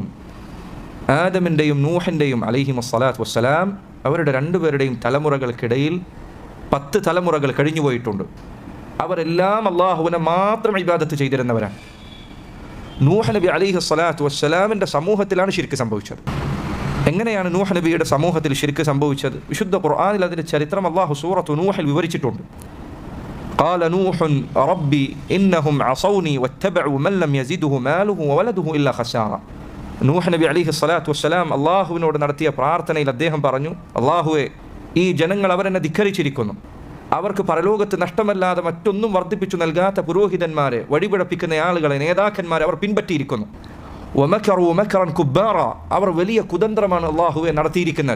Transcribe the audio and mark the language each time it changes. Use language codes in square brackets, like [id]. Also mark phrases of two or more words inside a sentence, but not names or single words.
[ml] ആദമിൻ്റെയും നൂഹിൻ്റെയും [ar] عليهم الصلاة والسلام [ml] അവരുടെ രണ്ടുപേരുടെയും തലമുറകൾക്കിടയിൽ 10 തലമുറകൾ കഴിഞ്ഞു പോയിട്ടുണ്ട്. അവരെല്ലാം അള്ളാഹുവിനെ മാത്രം ഇബാദത്ത് ചെയ്തിരുന്നവരാണ്. നൂഹ് നബി [ar] عليه الصلاة والسلام [ml] സമൂഹത്തിലാണ് ശിർക്ക് സംഭവിച്ചത്. എങ്ങനെയാണ് നൂഹ് നബിയുടെ സമൂഹത്തിൽ ശിർക്ക് സംഭവിച്ചത്? വിശുദ്ധ ഖുർആനിൽ അതിൻ്റെ ചരിത്രം അള്ളാഹു സൂറത്തു നൂഹിൽ വിവരിച്ചിട്ടുണ്ട്. [ar] قال نوح ربي إنهم عصوني واتبعوا من لم يزده ماله وولده إلا خسارة. [ml] നൂഹ് നബി [ar] عليه الصلاة والسلام [ml] അള്ളാഹുവിനോട് നടത്തിയ പ്രാർത്ഥനയിൽ അദ്ദേഹം പറഞ്ഞു, അള്ളാഹുവെ, ഈ ജനങ്ങൾ അവരെന്നെ ധിക്കരിച്ചിരിക്കുന്നു. അവർക്ക് പരലോകത്ത് നഷ്ടമല്ലാതെ മറ്റൊന്നും വർദ്ധിപ്പിച്ചു നൽകാത്ത പുരോഹിതന്മാരെ, വഴിപിഴപ്പിക്കുന്ന ആളുകളെ, നേതാക്കന്മാരെ അവർ പിൻപറ്റിയിരിക്കുന്നു. [ar] ومكروا مكرا كبارا, [ml] അവർ വലിയ കുതന്ത്രമാണ് അള്ളാഹുവെ നടത്തിയിരിക്കുന്നത്.